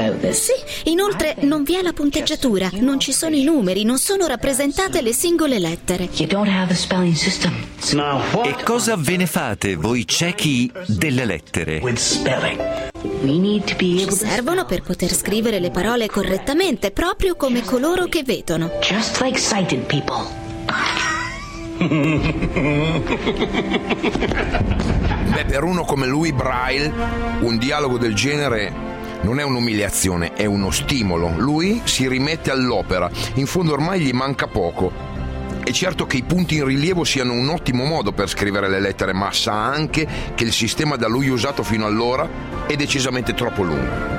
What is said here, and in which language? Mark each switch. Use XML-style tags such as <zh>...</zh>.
<it>Sì, inoltre non vi è la punteggiatura, non ci sono i numeri, non sono rappresentate le singole lettere. E cosa ve ne fate, voi ciechi, delle lettere? Ci servono per poter scrivere le parole correttamente, proprio come coloro che vedono.</it> <en>Just like sighted people.</en> <it>Beh, per uno come Louis Braille, un dialogo del genere non è un'umiliazione, è uno stimolo. Lui si rimette all'opera, in fondo ormai gli manca poco. È certo che i punti in rilievo siano un ottimo modo per scrivere le lettere, ma sa anche che il sistema da lui usato fino allora è decisamente troppo lungo.</it>